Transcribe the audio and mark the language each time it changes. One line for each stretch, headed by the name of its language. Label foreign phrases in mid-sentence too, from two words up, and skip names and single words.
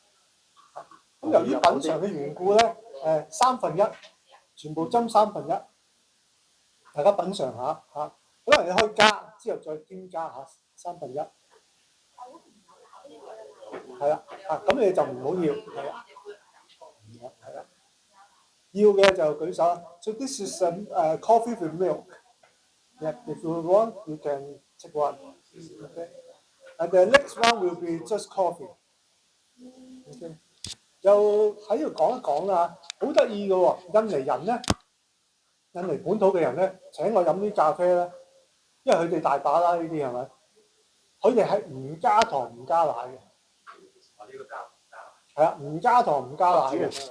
Cantonese: 咁由於品嚐嘅緣故咧，1/3，全部斟1/3，大家品嚐下嚇。可能你可以加之後再添加下1/3。係啦，咁你就唔好要，係啦，係啦。要嘅就舉手。
English: So this is coffee with milk. Yeah, if you want, you can take one. Okay. And the next one will be just coffee. Okay.
Cantonese: 就喺度講一講啦，好得意嘅喎，印尼人咧，印尼本土嘅人咧請我飲啲咖啡咧，因為佢哋大把啦呢啲係咪？佢哋係唔加糖唔加奶嘅。係啊，唔加糖唔加奶嘅。